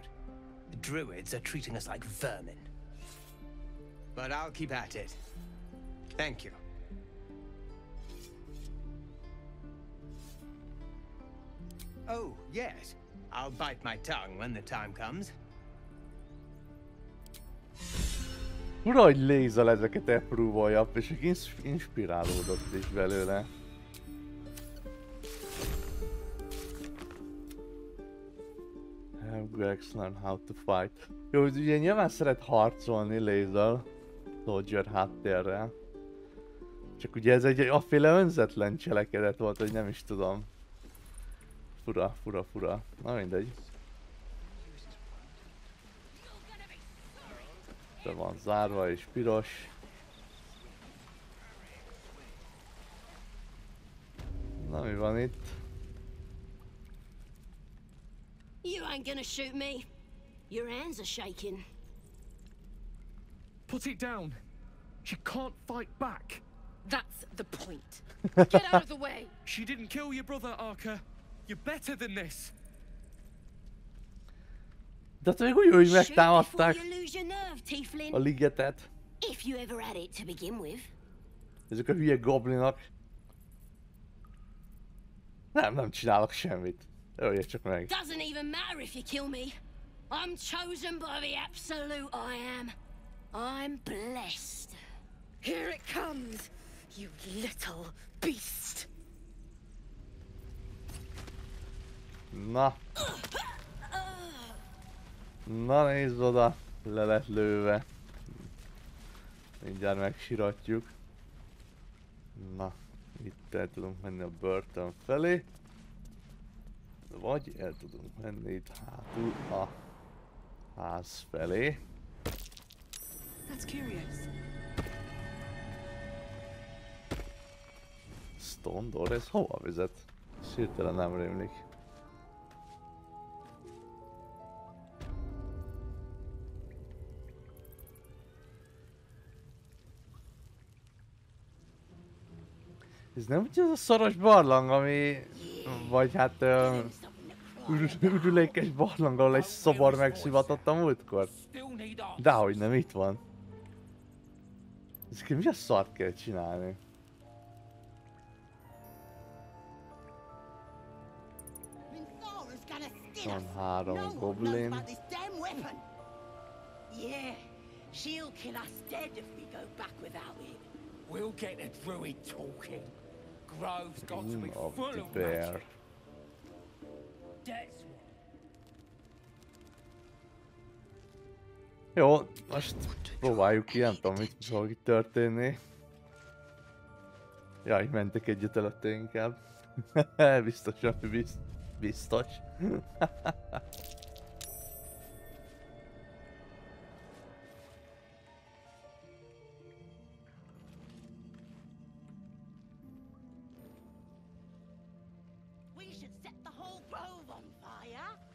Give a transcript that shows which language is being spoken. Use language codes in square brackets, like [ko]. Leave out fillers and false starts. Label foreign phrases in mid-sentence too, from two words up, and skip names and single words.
[en] The druids are treating us like vermin. But I'll keep at it. Thank you. Oh, yes. I'll bite my tongue when the time comes. [hu] Ura, hogy Lézel ezeket elpróbálja, és inspirálódott is belőle. [en] Gregs learn how to fight. [hu] Jó, ugye nyilván szeret harcolni Lézel, Soldier háttérrel. Csak ugye ez egy afféle önzetlen cselekedet volt, hogy nem is tudom. Fura. Na mindegy. De van zárva és piros. Na mi van itt? [en] You ain't gonna shoot me. Your hands are shaking. Put it down. She can't fight back. That's the point. Get out of the way. She didn't kill your brother, Arca. You're better than this. [hu] De még úgy, hogy megtámadták a ligetet. [en] If you ever had it to begin with. [hu] Ezek a hülye goblinok. Nem csinálok semmit. Ölje csak meg. [en] Doesn't even matter if you kill me. I'm chosen by the absolute I am. I'm blessed. Here it comes, you little beast. [hu] Na. Na nézd oda, le lett lőve. Mindjárt megsiratjuk. Na, itt el tudunk menni a börtön felé. Vagy el tudunk menni itt hátul a ház felé. [en] That's curious. Stone door, [hu] ez hova vezet? Ez hirtelen nem rémlik. Ez nem úgy az a szoros barlang, ami... Vagy hát... ürülékes barlang, ahol egy szobor megszivatott a múltkor? Dehogy nem, itt van. Ezeket mi a szart kell csinálni? Van 3 goblin. [en] Yeah, she'll kill us dead if we go back without it. We'll get the druid talking. Grove's got to be of full the of bear. magic. That's [hu] Jó, most próbáljuk ki, nem tudom, mit fog itt történni. Jaj, mentek egyet előtte inkább. Biztos, ami biztos. [en] We should set the whole grove on fire.